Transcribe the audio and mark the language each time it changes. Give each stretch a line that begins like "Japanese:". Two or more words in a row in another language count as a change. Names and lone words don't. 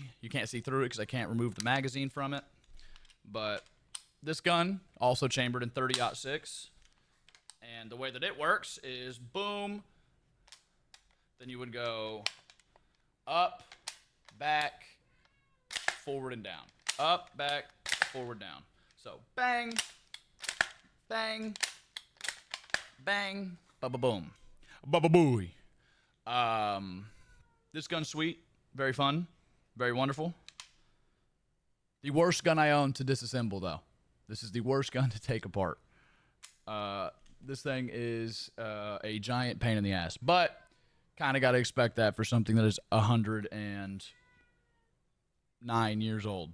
English: You can't see through it because I can't remove the magazine from it. But this gun, also chambered in 30-06. And the way that it works is boom. Then you would go up, back, forward, and down. Up, back, forward, down. So bang, bang, bang, ba-ba-boom, ba-ba-booey. This gun's sweet, very fun, very wonderful. The worst gun I own to disassemble, though. This is the worst gun to take apart. This thing is a giant pain in the ass, but kind of got to expect that for something that is 109 years old.